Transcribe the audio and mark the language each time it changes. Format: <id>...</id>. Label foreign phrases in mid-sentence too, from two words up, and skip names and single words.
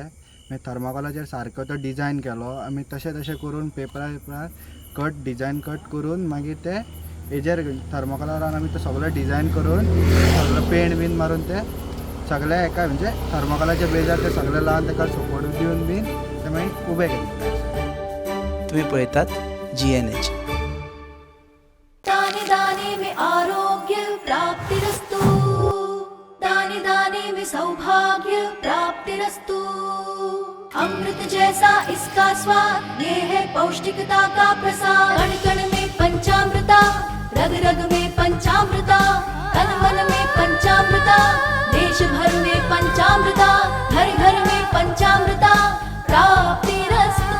<kok>मागीर थर्माकोलाचेर सारको तो डिजायन केलो. आमी तशें करून पेपरार डिजायन कट करून मागीर ते हेजेर थर्माकोलार आमी तो सगळो डिजायन करून सगळो पेंट बीन मारून ते सगळे एका म्हणजे थर्माकोलाच्या बेजार ते सगळे लावन ताका सपोर्ट दिवन बीन ते मागीर उबे केले. तुम्ही पळयतात GNH.</kok> <hi>दाने दाने में</hi> <sa>आरोग्य प्राप्तिरस्तु,</sa> <hi>दाने दाने में</hi> <sa>सौभाग्य प्राप्तिरस्तु.</sa> <hi>अमृत जैसा इसका स्वाद, ये है पौष्टिकता का प्रसाद. कण कण में पंचामृता, रग रग में पंचामृता, तन मन में पंचामृता, देश भर में पंचामृता, घर घर में</hi> <sa>पंचामृता प्राप्तिरस्तु.</sa>